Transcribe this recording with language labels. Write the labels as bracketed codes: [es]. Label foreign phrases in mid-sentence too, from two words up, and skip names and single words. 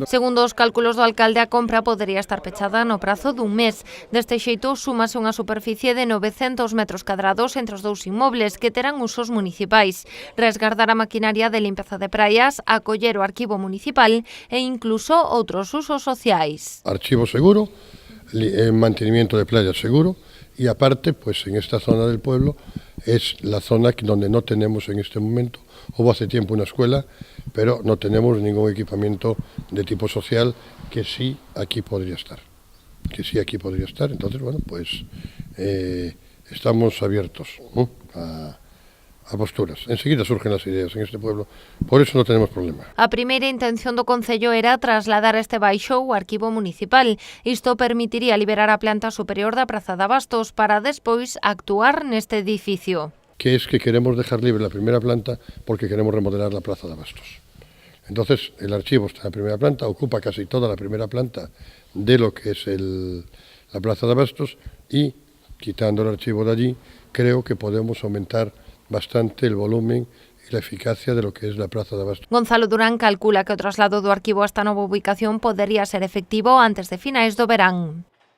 [gl] Segundo os cálculos do alcalde, a compra podería estar pechada no prazo dun mes. Deste xeito, súmase unha superficie de 900 metros cadrados entre os dous inmobles que terán usos municipais. Resgardar a maquinaria de limpeza de praias, acoller o arquivo municipal e incluso outros usos sociais. [es] Archivo seguro, mantenimiento de playas seguro y aparte, pues en esta zona del pueblo es la zona donde no tenemos en este momento, hubo hace tiempo una escuela, pero no tenemos ningún equipamiento de tipo social que sí aquí podría estar. Entonces, bueno, pues estamos abiertos a posturas. Enseguida surgen las ideas en este pueblo, por eso no tenemos problema. [gl] A primeira intención do Concello era trasladar este baixo ao arquivo municipal. Isto permitiría liberar a planta superior da Praza de Abastos para despois actuar neste edificio. [es] Que es que queremos dejar libre la primera planta porque queremos remodelar la Plaza de Abastos. Entonces, el archivo está en la primera planta, ocupa casi toda la primera planta de lo que es la Plaza de Abastos y, quitando el archivo de allí, creo que podemos aumentar bastante el volumen y la eficacia de lo que es la Plaza de Abastos. [gl] Gonzalo Durán calcula que o traslado do arquivo a esta nova ubicación podería ser efectivo antes de finais do verán.